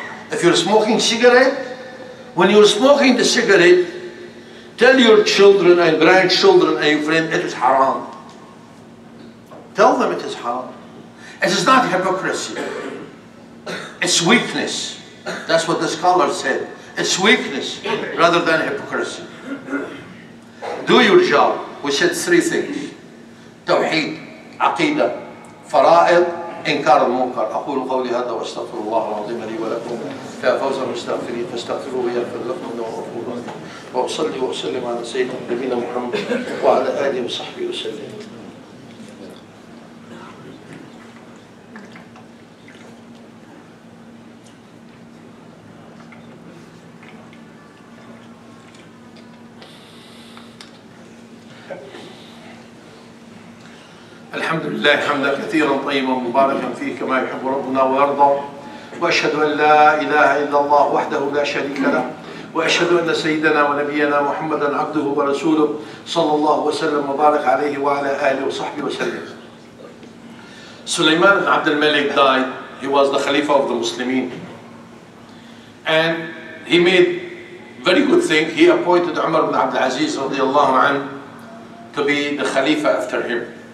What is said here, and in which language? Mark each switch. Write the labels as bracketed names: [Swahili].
[English] If you're smoking cigarette, when you're smoking the cigarette, tell your children and grandchildren and your friends it is haram. Tell them it is haram. It is not hypocrisy. It's weakness. That's what the scholar said. It's weakness rather than hypocrisy. Do your job. We said three things. [Arabic] توحيد, عقيدة, فرائض, إنكار المنكر. أقول قولي هذا وأستغفر الله العظيم لي ولكم. فيا فوز المستغفرين فاستغفروه يغفر لكم إنه غفور رحيم. وأصلي وأسلم على سيدنا نبينا محمد وعلى آله وصحبه وسلم. الحمد لله حمدا كثيرا طيبا مباركا فيه كما يحب ربنا ويرضى واشهد ان لا اله الا الله وحده لا شريك له واشهد ان سيدنا ونبينا محمدا عبده ورسوله صلى الله وسلم وبارك عليه وعلى اله وصحبه وسلم. [English] Sulaiman ibn Abd al-Malik died. He was the Khalifa of the Muslimin, and he made very good thing. He appointed Umar ibn Abd al-Aziz radiallahu anhu to be the Khalifa after him.